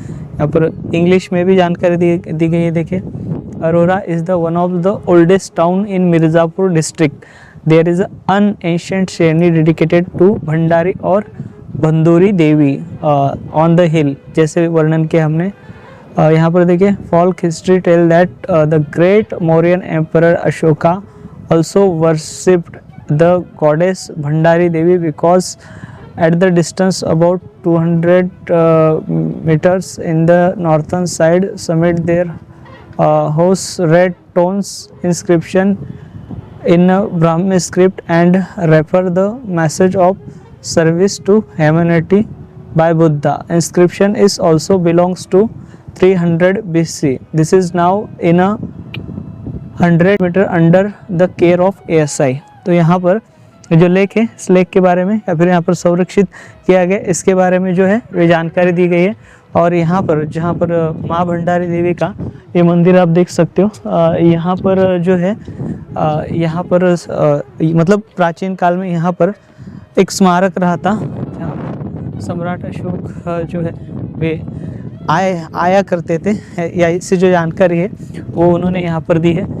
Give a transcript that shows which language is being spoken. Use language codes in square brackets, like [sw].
[hi] यहाँ पर इंग्लिश में भी जानकारी दी गई है। देखिए, Arora is the one of the oldest town in Mirzapur district. [en] there is an ancient shrine dedicated to Bhandari और Banduri Devi on the hill, [hi] जैसे वर्णन किया हमने। यहाँ पर देखिए, [en] folk history tell that the great Mauryan emperor Ashoka also worshipped the goddess Bhandari Devi because at the distance about 200 meters in the northern side summit there hosts red stones inscription in Brahmi script and refer the message of service to humanity by Buddha. Inscription is also belongs to 300 BC. This is now in a 100 meter under the care of ASI. [hi] तो यहाँ पर जो लेख है, इस लेख के बारे में या फिर यहाँ पर संरक्षित किया गया, इसके बारे में जो है वे जानकारी दी गई है। और यहाँ पर जहाँ पर माँ भंडारी देवी का ये मंदिर आप देख सकते हो, यहाँ पर जो है यहाँ पर मतलब प्राचीन काल में यहाँ पर एक स्मारक रहा था, जहाँ सम्राट अशोक जो है वे आया करते थे, या इससे जो जानकारी है वो उन्होंने यहाँ पर दी है।